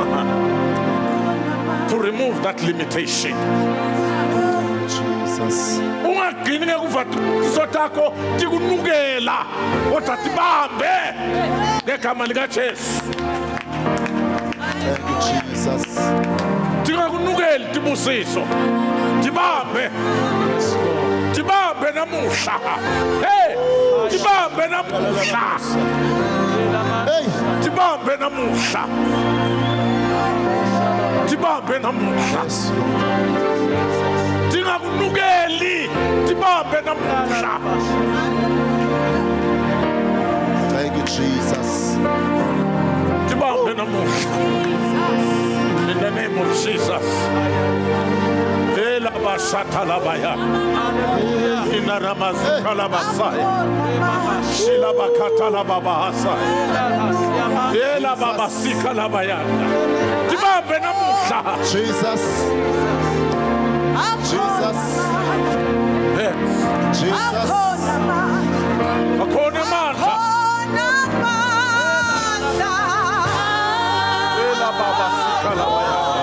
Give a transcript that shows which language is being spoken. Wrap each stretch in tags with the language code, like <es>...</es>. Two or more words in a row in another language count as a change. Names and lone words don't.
<en>To remove that limitation. Jesus.</en> <ss>Ungagcini ngekuvathiso takho tikunukela kodwa tibambe ngegama lika Jesu.</ss> <en>Thank you, Jesus.</en> <ss>Tingakunukeli tibusiso. Tibambe. Tibambe namuhla. Hey, tibambe namuhla. Hey, Tibambe namuhla. Tibambe namuhla. Tingakunukeli tibambe namuhla.</ss> <en>thank you, Jesus.</en> <ss>Tibambe namuhla.</ss> <en>In the name of Jesus. Ela basata labaya. Ina ramazuka labasai. Shila bakata lababahasa. Ela babasika labaya.</en> <ss>Tibambe namuhla.</ss> <en>Jesus. Jesus. Yes. Jesus.</en> <ss>Akhona amandla. Ela babasika labaya.</ss>